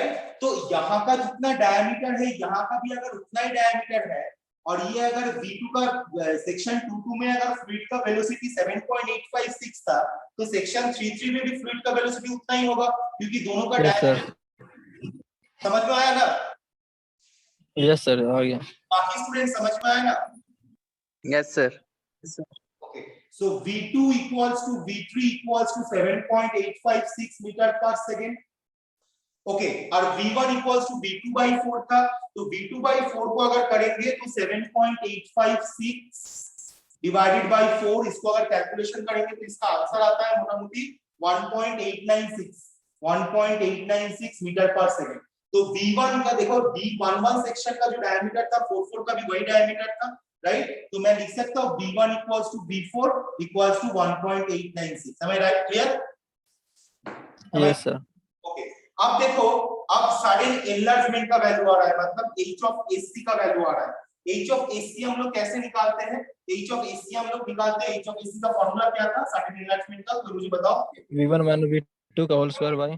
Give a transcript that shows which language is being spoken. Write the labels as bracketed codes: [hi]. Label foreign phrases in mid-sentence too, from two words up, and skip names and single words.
[hi] तो यहाँ का जितना डायमीटर है, यहाँ का भी अगर उतना ही डायमीटर है, और ये अगर V2 का सेक्शन 2 में अगर फ्लूइड का वेलोसिटी 7.856 था, तो सेक्शन 3 में भी फ्लूइड का वेलोसिटी उतना ही होगा, क्योंकि दोनों का डायमीटर। समझ में आया ना? [en] yes sir, [hi] आ गया। बाकी स्टूडेंट समझ में आया ना? [en] Yes, sir. Okay, so V2 equals to V3 equals to 7.856 meter per second. [hi] ओके, और [en] V1 equals to V2 by 4 [hi] था, तो V2 by 4 को अगर करेंगे तो 7.856 [en] divided by 4, [hi] इसको अगर कैलकुलेशन करेंगे तो इसका आंसर आता है मोटा मोटी 1.896 [en] meter per second. [hi] तो V1 का देखो, V11 सेक्शन का जो डायमीटर था 4 का भी वही डायमीटर था, राइट? तो मैं लिख सकता हूँ [en] V1 equals to V4 equals to 1.896. Am I right? Clear? Yes, sir. [hi] ओके, अब देखो, अब [en] sudden enlargement [hi] का वैल्यू आ रहा है, मतलब [en] h of AC [hi] का वैल्यू आ रहा है. [en] h of AC [hi] हम लोग कैसे निकालते हैं? [en] h of AC [hi] हम लोग निकालते हैं, [en] h of AC [hi] का फार्मूला क्या था [en] sudden enlargement [hi] का, तो मुझे बताओ. [en] V1 minus V2 का whole square by